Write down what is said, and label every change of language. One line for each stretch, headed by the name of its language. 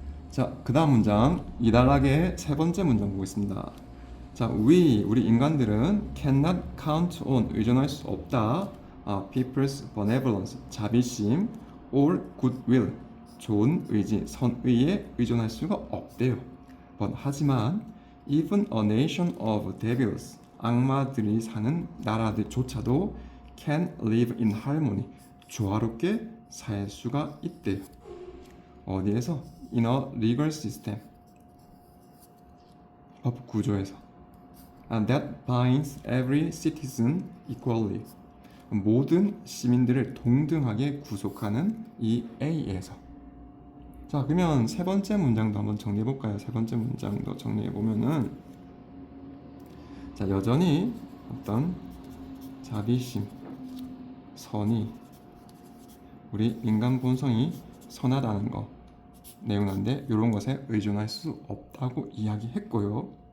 Korean: 자, 그 다음 문장 2단락의 세 번째 문장 보겠습니다. 자, 우리 인간들은
English: cannot count on
Korean: 의존할 수 없다.
English: people's benevolence
Korean: 자비심
English: or goodwill
Korean: 좋은 의지 선의에 의존할 수가 없대요. 하지만
English: even a nation of devils
Korean: 악마들이 사는 나라들조차도
English: can live in harmony
Korean: 조화롭게 살 수가 있대요. 어디에서?
English: In a legal system
Korean: 법 구조에서
English: and that binds every citizen equally
Korean: 모든 시민들을 동등하게 구속하는 이 A에서. 자, 그러면 세 번째 문장도 한번 정리해 볼까요? 세 번째 문장도 정리해 보면은 자, 여전히 어떤 자비심, 선의 우리 인간 본성이 선하다는 거 내용인데 이런 것에 의존할 수 없다고 이야기했고요.